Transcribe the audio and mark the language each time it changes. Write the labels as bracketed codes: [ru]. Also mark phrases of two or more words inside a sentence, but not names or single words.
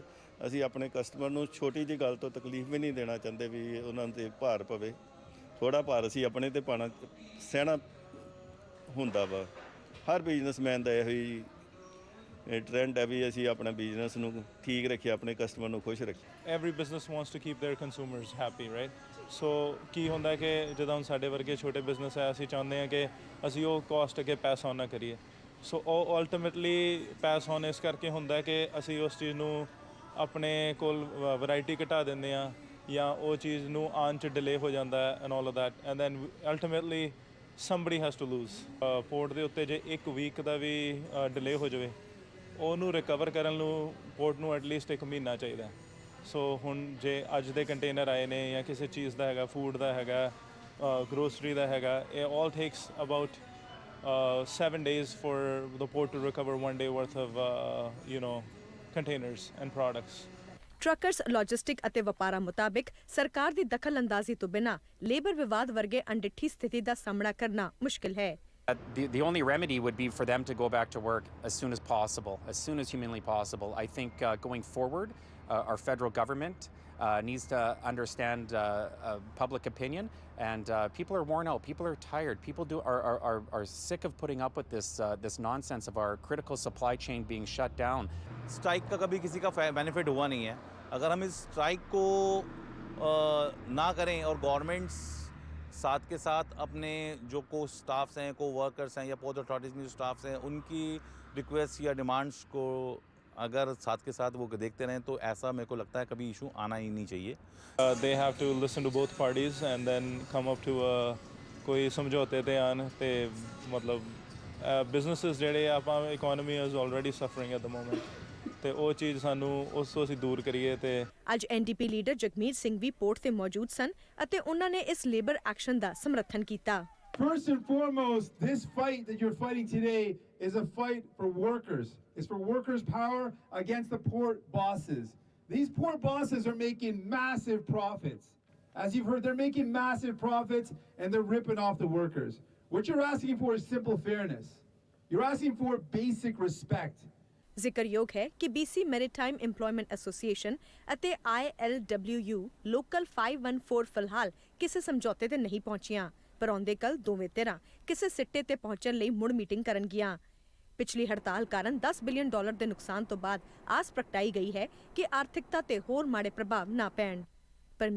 [pa] ਅਸੀਂ ਆਪਣੇ ਕਸਟਮਰ ਨੂੰ ਛੋਟੀ ਜਿਹੀ ਗੱਲ ਤੋਂ ਤਕਲੀਫ ਵੀ ਨਹੀਂ ਦੇਣਾ ਚਾਹੁੰਦੇ ਵੀ ਉਹਨਾਂ 'ਤੇ ਭਾਰ ਪਵੇ। ਥੋੜ੍ਹਾ ਭਾਰ ਅਸੀਂ ਆਪਣੇ 'ਤੇ ਪਾਉਣਾ ਸਹਿਣਾ ਹੁੰਦਾ ਵਾ। ਹਰ ਬਿਜ਼ਨਸਮੈਨ ਦਾ ਇਹੋ ਹੀ ਟ੍ਰੈਂਡ ਹੈ ਵੀ ਅਸੀਂ ਆਪਣਾ ਬਿਜ਼ਨਸ ਨੂੰ ਠੀਕ ਰੱਖੀਏ, ਆਪਣੇ ਕਸਟਮਰ ਨੂੰ ਖੁਸ਼ ਰੱਖੀਏ। [en] Every business wants to keep their consumers happy, right? [pa] ਸੋ ਕੀ ਹੁੰਦਾ ਕਿ ਜਦੋਂ ਹੁਣ ਸਾਡੇ ਵਰਗੇ ਛੋਟੇ ਬਿਜ਼ਨਸ ਹੈ, ਅਸੀਂ ਚਾਹੁੰਦੇ ਹਾਂ ਕਿ ਅਸੀਂ ਉਹ ਕੋਸਟ ਅੱਗੇ [en] pass on [pa] ਨਾ ਕਰੀਏ। ਸੋ ਉਹ ਅਲਟੀਮੇਟਲੀ [en] pass on [pa] ਇਸ ਕਰਕੇ ਹੁੰਦਾ ਕਿ ਅਸੀਂ ਉਸ ਚੀਜ਼ ਨੂੰ ਆਪਣੇ ਕੋਲ ਵੈਰਾਈਟੀ ਘਟਾ ਦਿੰਦੇ ਹਾਂ, ਜਾਂ ਉਹ ਚੀਜ਼ ਨੂੰ ਆਉਣ 'ਚ ਡਿਲੇ ਹੋ ਜਾਂਦਾ ਹੈ [en] and all of that, and then ultimately somebody has to lose. [pa] ਪੋਰਟ ਦੇ ਉੱਤੇ ਜੇ ਇੱਕ ਵੀਕ ਦਾ ਵੀ ਡਿਲੇ ਹੋ ਜਾਵੇ, ਉਹਨੂੰ ਰਿਕਵਰ ਕਰਨ ਨੂੰ ਪੋਰਟ ਨੂੰ ਐਟਲੀਸਟ 1 ਮਹੀਨਾ ਚਾਹੀਦਾ। ਸੋ ਹੁਣ ਜੇ ਅੱਜ ਦੇ ਕੰਟੇਨਰ ਆਏ ਨੇ ਜਾਂ ਕਿਸੇ ਚੀਜ਼ ਦਾ ਹੈਗਾ, ਫੂਡ ਦਾ ਹੈਗਾ, ਗਰੋਸਰੀ ਦਾ ਹੈਗਾ, ਇਹ [en] all takes about 7 days for the port to recover 1 day worth of containers and products. [pa] ਟਰੱਕਰਸ, ਲੌਜਿਸਟਿਕ ਅਤੇ ਵਪਾਰਾਂ ਮੁਤਾबिक ਸਰਕਾਰ ਦੀ ਦਖਲ ਅੰਦਾਜ਼ੀ ਤੋਂ ਬਿਨਾਂ ਲੇਬਰ ਵਿਵਾਦ ਵਰਗੇ ਅਣਡਿੱਠੀ ਸਥਿਤੀ ਦਾ ਸਾਹਮਣਾ ਕਰਨਾ ਮੁਸ਼ਕਿਲ ਹੈ। [en] The only remedy would be for them to go back to work as soon as possible, as soon as humanly possible. I think going forward, our federal government needs to understand public opinion, and people are worn out. People are tired. People are sick of putting up with this nonsense of our critical supply chain being shut down. [hi] स्ट्राइक का कभी किसी का बेनिफिट हुआ नहीं है। अगर हम इस स्ट्राइक को ना करें और गवर्नमेंट्स साथ के साथ अपने जो स्टाफ्स हैं, वर्कर्स हैं, या [en] port authorities [hi] में जो स्टाफ्स हैं, उनकी रिक्वेस्ट या डिमांड्स को अगर साथ के साथ वो देखते रहें, तो ऐसा मेरे को लगता है कभी इशू आना ही नहीं चाहिए। [en] They have to listen to both parties and then come up to [pa] ਕੋਈ ਸਮਝੌਤੇ 'ਤੇ ਆਉਣ। ਅਤੇ ਮਤਲਬ ਬਿਜ਼ਨਸਿਸ ਜਿਹੜੇ ਆਪਾਂ [en] economy is already suffering at the moment, [pa] ਤੇ ਉਹ ਚੀਜ਼ ਸਾਨੂੰ ਉਸ ਤੋਂ ਅਸੀਂ ਦੂਰ ਕਰੀਏ। ਤੇ ਅੱਜ NDP ਲੀਡਰ ਜਗਮੀਤ ਸਿੰਘ ਵੀ ਪੋਰਟ ਤੇ ਮੌਜੂਦ ਸਨ ਅਤੇ ਉਹਨਾਂ ਨੇ ਇਸ ਲੇਬਰ ਐਕਸ਼ਨ ਦਾ ਸਮਰਥਨ ਕੀਤਾ। [en] First and foremost, this fight that you're fighting today is a fight for workers. It's for workers' power against the port bosses. These port bosses are making massive profits. As you've heard, they're making massive profits and they're ripping off the workers. What you're asking for is simple fairness. You're asking for basic respect. [pa] ਜ਼ਿਕਰਯੋਗ ਹੈ ਕਿ BC ਮੈਰੀਟਾਈਮ ਇੰਪਲੋਇਮੈਂਟ ਐਸੋਸੀਏਸ਼ਨ ਅਤੇ ILWU ਲੋਕਲ 514 ਫਿਲਹਾਲ ਕਿਸੇ ਸਮਝੌਤੇ ਤੇ ਨਹੀਂ ਪਹੁੰਚੀਆਂ, ਪਰ ਆਉਂਦੇ ਕੱਲ ਦੋਵੇਂ ਧਿਰਾਂ ਕਿਸੇ ਸਿੱਟੇ ਤੇ ਪਹੁੰਚਣ ਲਈ ਮੁੜ ਮੀਟਿੰਗ ਕਰਨਗੀਆਂ। ਪਿਛਲੀ ਹੜਤਾਲ ਕਾਰਨ $10 ਬਿਲੀਅਨ ਦੇ ਨੁਕਸਾਨ ਤੋਂ ਬਾਅਦ ਆਸ ਪ੍ਰਗਟਾਈ ਗਈ ਹੈ ਕਿ ਆਰਥਿਕਤਾ ਤੇ ਹੋਰ ਮਾੜੇ ਪ੍ਰਭਾਵ ਨਾ ਪੈਣ।